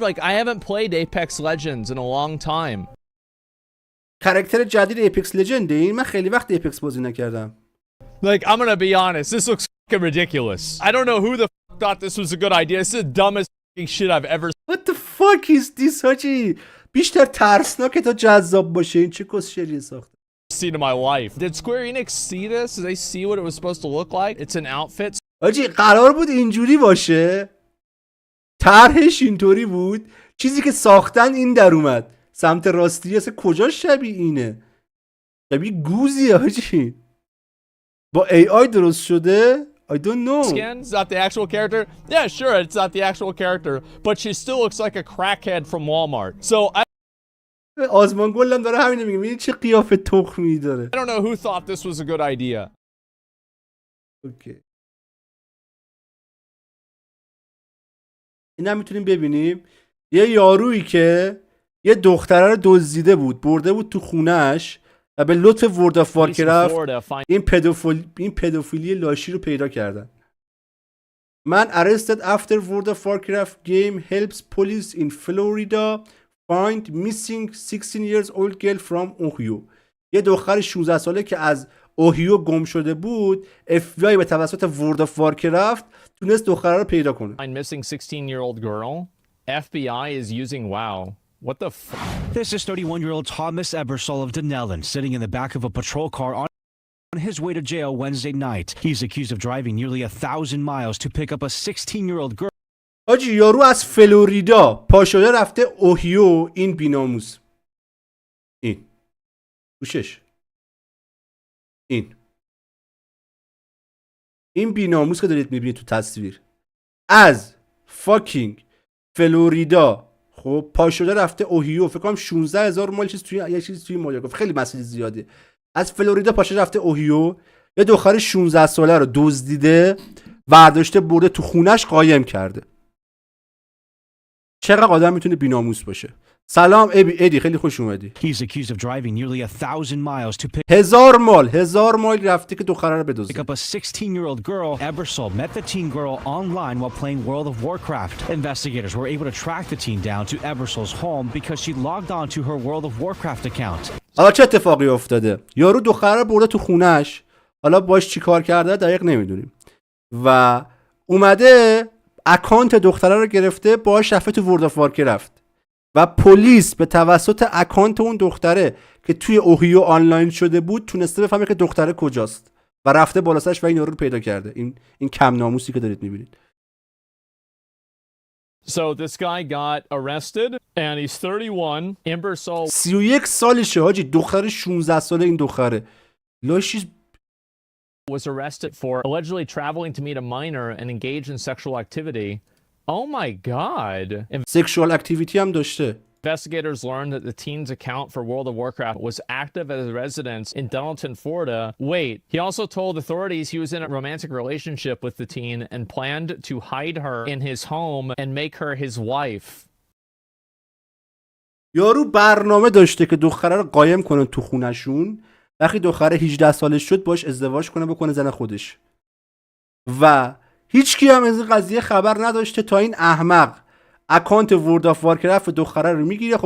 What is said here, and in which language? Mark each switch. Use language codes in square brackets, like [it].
[en] Like, I haven't played Apex Legends in a long time. [fa] کاراکتر جدید ایپکس لژند این من خیلی وقت ایپکس بازی نکردم. [en] Like, I'm gonna be honest, this looks fucking ridiculous. I don't know who the fuck thought this was a good idea. This is the dumbest fucking shit I've ever What the fuck is this [fa] حاجی؟ بیشتر ترسناکه تا جذاب باشه. این چه کسشریه ساخته؟ [en] seen in my life. Did Square Enix see this? Did they see what it was supposed to look like? It's an outfit. [fa] حاجی قرار بود اینجوری باشه. طرحش اینطوری بود. چیزی که ساختن این در اومد. سمت راستی اصلا کجا شبیه اینه؟ شبیه گوزیه حاجی. با AI درست شده؟ [en] I don't know. Skin? It's not the actual character? Yeah, sure, it's not the actual character. But she still looks like a crackhead from Walmart. So I [fa] آزمان گلم داره همینه میگه. میگه چه قیافه تخمی داره. [en] don't know who thought this was a good idea. [fa] اوکی. این هم میتونیم ببینیم یه یارویی که یه دختره رو دزدیده بود، برده بود تو خونهش و به لطف ورد آف وارکرافت این پدوفیلی لاشی رو پیدا کردن. [en] Man arrested after World of Warcraft game helps police in Florida find missing 16 years old girl from Ohio. [fa] یه دختر 16 ساله که از اوهیو گم شده بود، FBI به توسط ورد آف وارکرافت تونست دختره رو پیدا کنه. [en] Missing 16-year-old girl. FBI is using WoW. What the f? This is 31-year-old Thomas Ebersol of Dunellen sitting in the back of a patrol car on his way to jail Wednesday night. He's accused of driving nearly 1,000 miles to pick up a 16-year-old girl. [fa] آجی یارو از فلوریدا پا شده رفته اوهیو. این بیناموس، این گوشش، این بیناموس که دارید میبینید تو تصویر از فاکینگ فلوریدا خب پا شده رفته اوهیو. فکر کنم 16,000 مایل یه چیزی توی مایل، خیلی مسافت زیاده. از فلوریدا پا شده رفته اوهیو، یه دختر 16 ساله رو دزدیده، برداشته برده تو خونش قایم کرده. چقدر آدم میتونه بیناموس باشه؟ سلام ادی، خیلی خوش اومدی. [en] He's accused of driving nearly 1,000 miles to pick [fa] 1000 مایل رفته که دختره رو بدزده. [en] up a 16-year-old girl. Ebersol met the teen girl online while playing World of Warcraft. Investigators were able to track the teen down to Ebersol's home because she logged on to her World of Warcraft account. [fa] حالا چه اتفاقی افتاده؟ یارو دختره رو برده تو خونش، حالا باش چیکار کرده دقیق نمیدونیم، و اومده اکانت دختره رو گرفته، باش رفته تو ورد آف وارکرافت و پلیس به توسط اکانت اون دختره که توی اوهیو آنلاین شده بود تونسته بفهمه که دختره کجاست و رفته بالا سرش و این یارو رو پیدا کرده. این کم ناموسی که دارید میبینید. [en] So this guy got arrested and he's 31. Ebersol [fa] 31 سالشه حاجی، دختر 16 ساله. این دختره لاشی [en] was arrested for allegedly traveling to meet a minor and engage in sexual activity. Oh my god. sexual activity [fa] هم داشته. [en] Investigators learned that the teen's account for World of Warcraft was active at his residence in Donnelton, Florida. Wait, he also told authorities he was in a romantic relationship with the teen and planned to hide her in his home and make her his wife. [fa] یارو برنامه داشته که دختره رو قایم کنه تو خونشون، وقتی دختره 18 سالش شد باش ازدواج کنه بکنه زن خودش، و هیچ کی هم از این قضیه خبر نداشته تا این احمق اکانت ورد آف وارکرافت دختره رو میگیره.